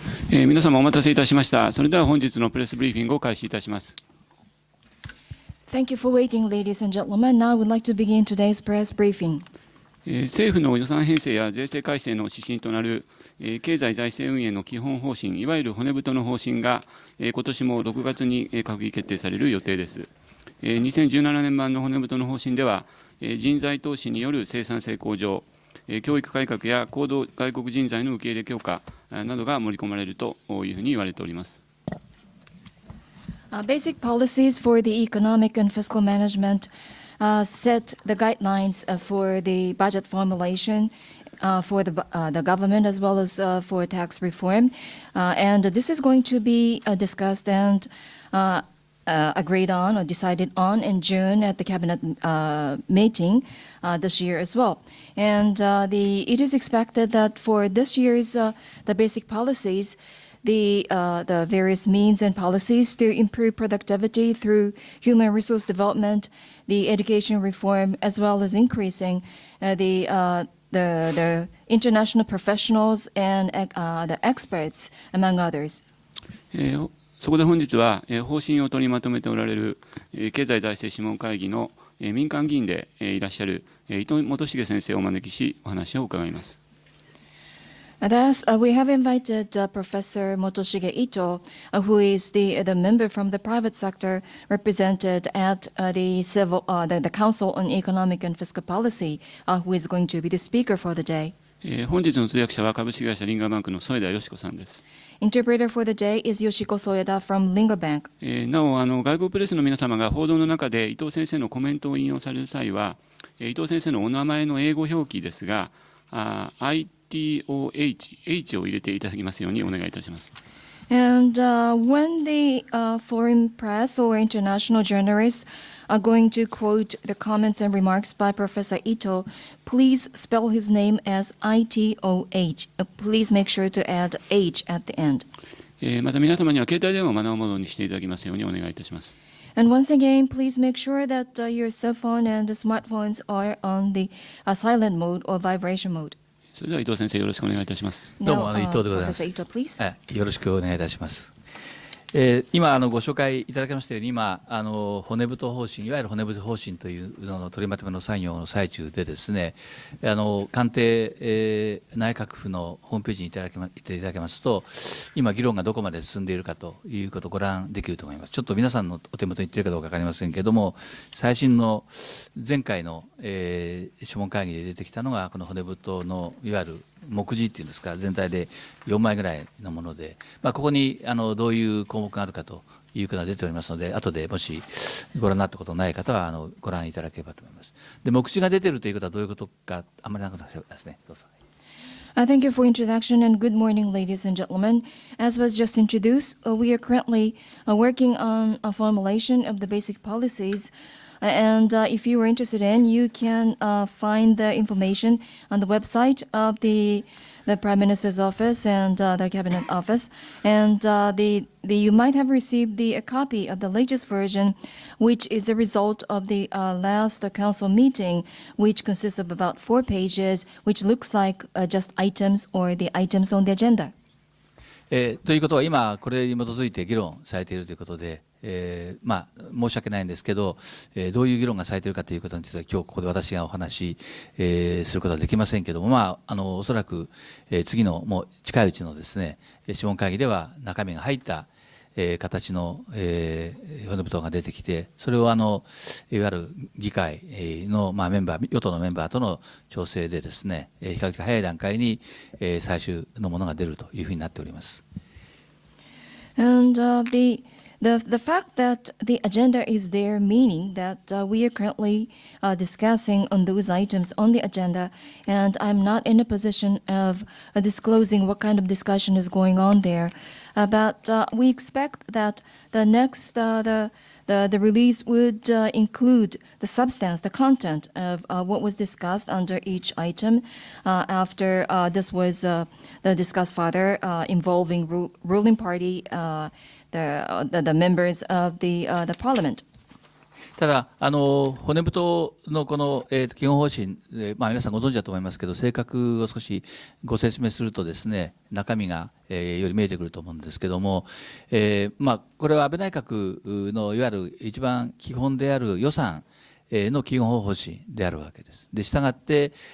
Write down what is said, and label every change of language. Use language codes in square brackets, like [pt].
[ja] 皆様お待たせいたしました。それでは本日のプレスブリーフィングを開始いたします。 [en] Thank you for waiting, ladies and gentlemen. Now I would like to begin today's press briefing. [ja] 政府の予算編成や税制改正の指針となる経済財政運営の基本方針、いわゆる骨太の方針が今年も6月に閣議決定される予定です。 2017年版の骨太の方針では、人材投資による生産性向上、教育改革や高度外国人材の受け入れ強化などが盛り込まれるというふうに言われております。 [en] Basic policies for the economic and fiscal management set the guidelines for the budget formulation for the government as well as for tax reform. And this is going to be discussed and agreed on or decided on in June at the cabinet meeting this year as well. And it is expected that for this year's the basic policies, the various means and policies to improve productivity through human resource development, the education reform, as well as increasing the international professionals and the experts, among others. [ja] そこで本日は方針を取りまとめておられる経済財政諮問会議の民間議員でいらっしゃる伊藤元重先生をお招きしお話を伺います。 [en] Thus, we have invited Professor Motoshige Itoh, who is the member from the private sector represented at the Council on Economic and Fiscal Policy, who is going to be the speaker for the day. [ja] 本日の通訳者は株式会社リンガーバンクの添田よし子さんです。 [en] Interpreter for the day is Yoshiko Soeda from Linga Bank. [ja] なお、外国プレスの皆様が報道の中で伊藤先生のコメントを引用される際は、伊藤先生のお名前の英語表記ですが、H を入れていただきますようにお願いいたします。 [en] And when the foreign press or international journalists are going to quote the comments and remarks by Professor Itoh, please spell his name as Itoh. Please make sure to add H at the end. [ja] また皆様には携帯電話をマナーモードにしていただきますようにお願いいたします。 [en] And once again, please make sure that your cell phone and smartphones are on the silent mode or vibration mode. [ja] それでは伊藤先生よろしくお願いいたします。どうも伊藤でございます。 [en] Professor Itoh, please. [ja] よろしくお願いいたします。今ご紹介いただきましたように、今骨太方針、いわゆる骨太方針というのの取りまとめの作業の最中でですね、官邸、内閣府のホームページにいただけますと、今議論がどこまで進んでいるかということをご覧できると思います。ちょっと皆さんのお手元にいっているかどうか分かりませんけれども、最新の前回の、諮問会議で出てきたのがこの骨太のいわゆる目次っていうんですか、全体で4枚ぐらいのもので、ここにどういう項目があるかということが出ておりますので、後でもしご覧になったことのない方はご覧いただければと思います。で、目次が出ているということはどういうことか、あまりなくなってですね。どうぞ。 [en] Thank you for introduction and good morning, ladies and gentlemen. As was just introduced, we are currently working on a formulation of the basic policies. And if you are interested in, you can find the information on the website of the Prime Minister's office and the Cabinet office. And you might have received a copy of the latest version, which is a result of the last council meeting, which consists of about 4 pages, which looks like just items or the items on the agenda. [ja] ということは今これに基づいて議論されているということで、申し訳ないんですけど、どういう議論がされているかということについては今日ここで私がお話し、することはできませんけども、おそらく、次のもう近いうちのですね諮問会議では中身が入った形の骨太が出てきて、それをいわゆる議会のメンバー、与党のメンバーとの調整でですね、比較的早い段階に最終のものが出るというふうになっております。 [en] And the fact that the agenda is there, meaning that we are currently discussing on those items on the agenda, and I'm not in a position of disclosing what kind of discussion is going on there. But we expect that the next the release would include the substance, the content of what was discussed under each item after this was discussed further involving ruling party, the members of the parliament. [ja] ただ骨太のこの、基本方針、皆さんご存知だと思いますけど、性格を少しご説明するとですね、中身が、より見えてくると思うんですけども、これは安倍内閣のいわゆる一番基本である予算の基本方針であるわけです。で、したがって、